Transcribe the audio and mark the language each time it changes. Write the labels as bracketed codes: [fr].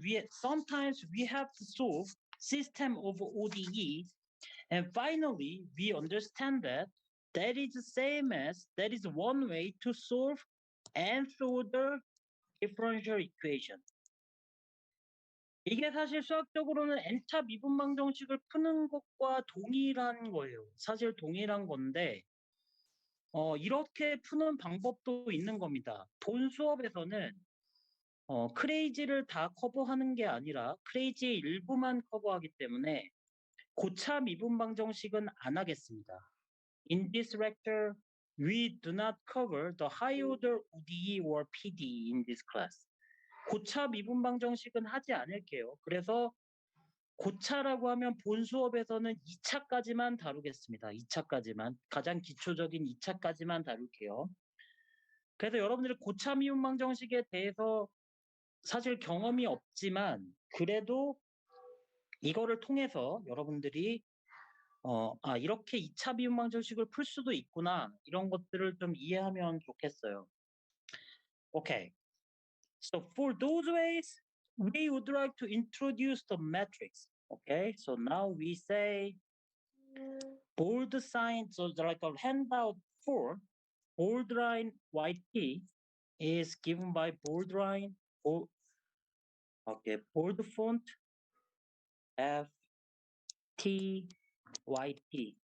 [en] Sometimes we have to solve system of ODE, and finally, we understand that that is the same as, that is one way to solve nth order differential equation. [ko] 이게 사실 수학적으로는 n차 미분 방정식을 푸는 것과 동일한 거예요. 사실 동일한 건데 이렇게 푸는 방법도 있는 겁니다. 본 수업에서는 크레이지를 다 커버하는 게 아니라 크레이지의 일부만 커버하기 때문에 고차 미분 방정식은 안 하겠습니다. [en] In this lecture, we do not cover the high order ODE or PD in this class. [ko] 고차 미분 방정식은 하지 않을게요. 그래서 고차라고 하면 본 수업에서는 2차까지만 다루겠습니다. 2차까지만. 가장 기초적인 2차까지만 다룰게요. 그래서 여러분들이 고차 미분 방정식에 대해서 사실 경험이 없지만 그래도 이거를 통해서 여러분들이 이렇게 2차 미분 방정식을 풀 수도 있구나. 이런 것들을 좀 이해하면 좋겠어요. [en] Okay. So for those ways, we would like to introduce the matrix. Okay, so now we say bold sign, so like a handout for bold line YT is given by bold line, bold font F T YT.